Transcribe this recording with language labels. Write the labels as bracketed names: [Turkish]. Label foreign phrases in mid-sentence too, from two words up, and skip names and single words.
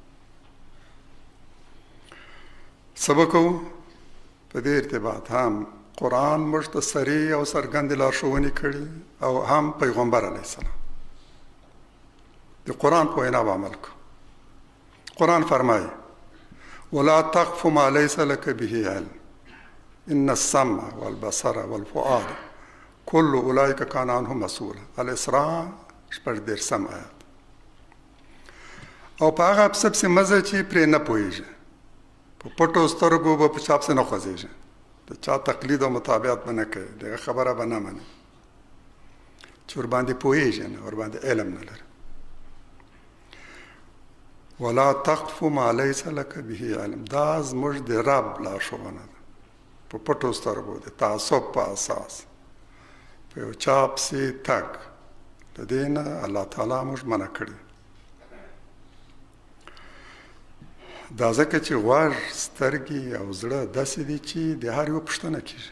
[Pashto] څه به کوو؟ په دې ارتباط هم قرآن موږ ته صریح او څرګندې لارښوونې کړي او هم پیغمبر [Arabic] علیه السلام. [Pashto] د قرآن په وینا به عمل کو. قرآن فرمایي [Arabic] ولا تقف ما ليس لك به علم ان السمع والبصر والفؤاد كل اولئك كان عنه مسؤولا. [Pashto] الاسراء 14 آیات. او په هغه څه پسې مزه چې پرې نه پوهېږي، په پټو سترګو به په چا پسې نه خوځېږي، د چا تقلید او مطابقت به نه کوي، دغه خبره به نه مني چې ورباندې پوهېږي نه، ورباندې علم نه لري. [Arabic] ولا تقف ما ليس لك به علم، [Pashto] دا زموږ د رب لارښوونه ده. په پټو سترګو د تعصب په اساس په یو چا پسې تګ، د دې نه [Arabic] الله تعالی [Pashto] موږ منع کړي. دا ځکه چې غوږ، سترګې او زړه داسې دي چې د هر یو پوښتنه کېږي.